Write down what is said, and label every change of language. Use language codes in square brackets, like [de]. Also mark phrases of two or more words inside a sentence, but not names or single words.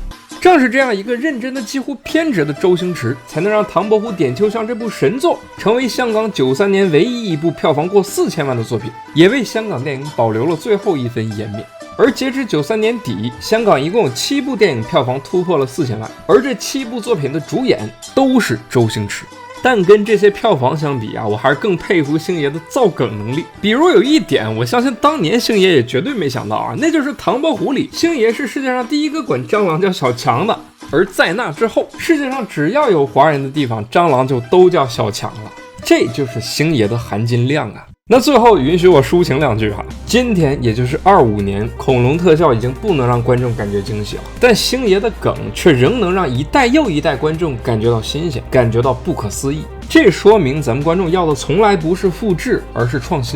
[zh] 正是這樣一個認真的幾乎偏執的周星馳，才能讓《唐伯虎點秋香》這部神作成為香港93年唯一一部票房過4000萬的作品，也為香港電影保留了最後一分顏面。而截至93年底，香港一共有7部電影票房突破了4000萬，而這7 部作品的主演都是周星馳。但跟這些票房相比啊，我還是更佩服星爺的造梗能力。比如有一點，我相信當年星爺也絕對沒想到啊，那就是《唐伯虎》裡星爺是世界上第一個管蟑螂叫小強的，而在那之後，世界上只要有華人的地方，蟑螂就都叫小強了。這就是星爺的含金量啊。那最後允許我抒情兩句哈，今天也就是25年，恐龍特效已經不能讓觀眾感覺驚喜了，但星爺的梗卻仍能讓一代又一代觀眾感覺到新鮮，感覺到不可思議。這說明咱們觀眾要的從來不是複製，而是創新。